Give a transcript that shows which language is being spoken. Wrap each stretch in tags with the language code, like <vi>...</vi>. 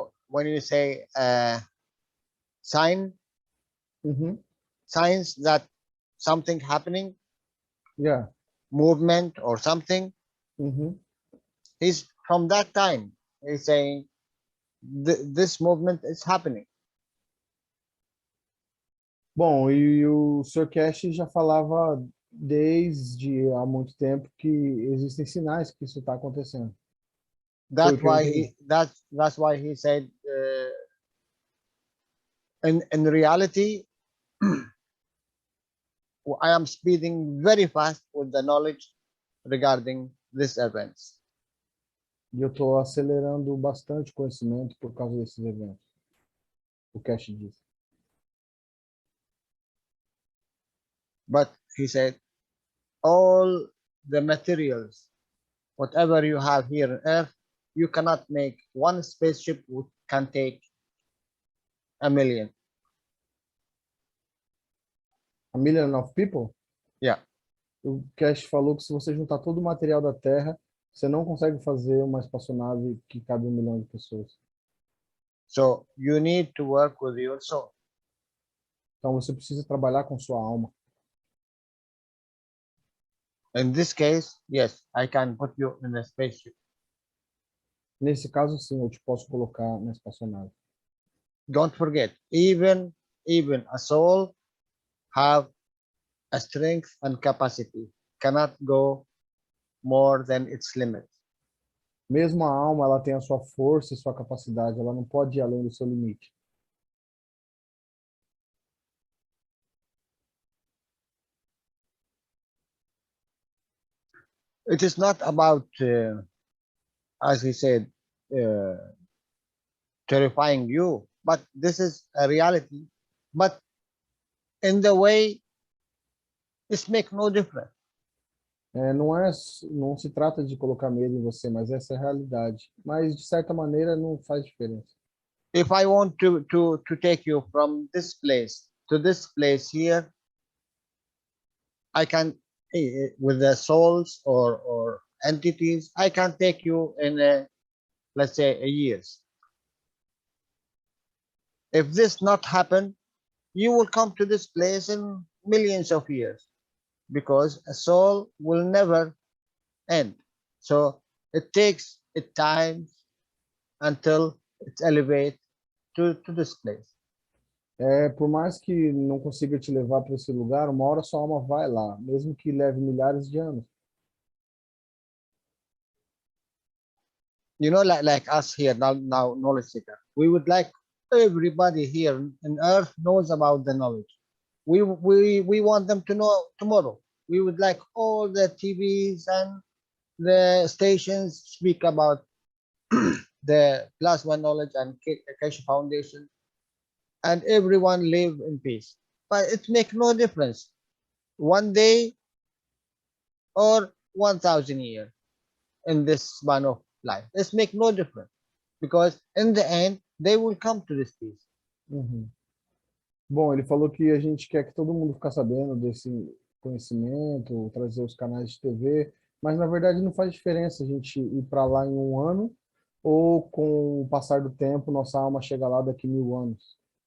<en>When you say signs that something happening, Yeah. movement or something, he's from that time, he's saying this movement is happening.</en> <pt>Bom, e o Sr. Cash já falava desde há muito tempo que existem sinais que isso está acontecendo.</pt> <en>That's why he said in reality I am speeding very fast with the knowledge regarding these events.</en> <pt>E eu estou acelerando bastante o conhecimento por causa desses eventos. O Cash diz.</pt> <en>But he said, all the materials, whatever you have here on Earth, you cannot make one spaceship which can take 1 million. 1 million of people? Yeah.</en> <pt>O Cash falou que se você juntar todo o material da Terra, você não consegue fazer uma espaçonave que cabe 1 milhão de pessoas.</pt> <en>So you need to work with your soul.</en> <pt>Então você precisa trabalhar com sua alma.</pt> <en>In this case, yes, I can put you in a spaceship.</en> <pt>Nesse caso, sim, eu te posso colocar na espaçonave.</pt> <en>Don't forget, even a soul have a strength and capacity, cannot go more than its limit.</en> <pt>Mesmo a alma, ela tem a sua força e sua capacidade, ela não pode ir além do seu limite.</pt> <en>It is not about, as he said, terrifying you, but this is a reality. But in the way, this makes no difference.</en> <pt>Não se trata de colocar medo em você, mas essa é a realidade. Mas, de certa maneira, não faz diferença.</pt> <en>If I want to take you from this place to this place here, I can, with the souls or entities, I can take you in let's say a years. If this not happen, you will come to this place in millions of years, because a soul will never end. So it takes it time until it's elevate to this place.</en> <pt>Por mais que não consiga te levar para esse lugar, uma hora sua alma vai lá, mesmo que leve milhares de anos.</pt> <en>You know, like us here now knowledge seeker. We would like everybody here on earth knows about the knowledge. We want them to know tomorrow. We would like all the TVs and the stations speak about the plasma knowledge and Keshe Foundation, and everyone live in peace. But it makes no difference. One day or 1,000 years in this span of life. This make no difference because in the end they will come to this peace. Uhum.</en> <pt>Bom, ele falou que a gente quer que todo mundo fique sabendo desse conhecimento, trazer os canais de TV, mas na verdade não faz diferença a gente ir para lá em um ano ou com o passar do tempo nossa alma chega lá daqui 1000 anos.</pt>